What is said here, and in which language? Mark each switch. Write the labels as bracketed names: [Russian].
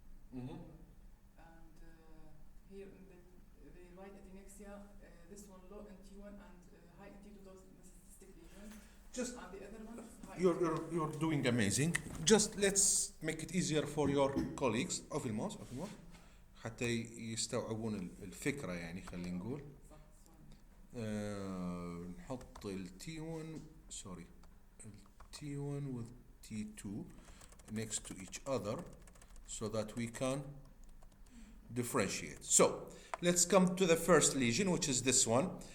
[English] Mm-hmm. And here in the right adnexia, this one low in T1 and high in T2, those cystic lesion. Just And the other one is high. you're doing amazing. Just let's make it easier for your colleagues. [Arabic] أوفي الماوس حتى يستوعبون الفكرة يعني خلينا نقول. نحط ال [English] T1 sorry ال T1 with T2 next to each other so that we can differentiate. So let's come to the first lesion, which is this one.